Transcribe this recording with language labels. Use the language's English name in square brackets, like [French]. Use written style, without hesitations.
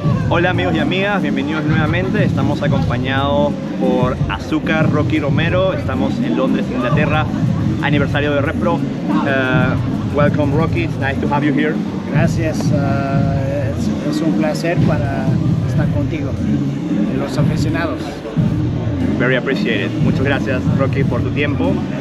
[Spanish] Hola amigos y amigas, bienvenidos nuevamente. Estamos acompañados por Azucar, Rocky y Romero. Estamos en Londres, Inglaterra, aniversario de Repro. [English] Welcome Rocky, it's nice to have you here. [Spanish] Gracias, es un placer para estar contigo, los aficionados. [English] Very appreciated. [Spanish] Muchas gracias Rocky por tu tiempo.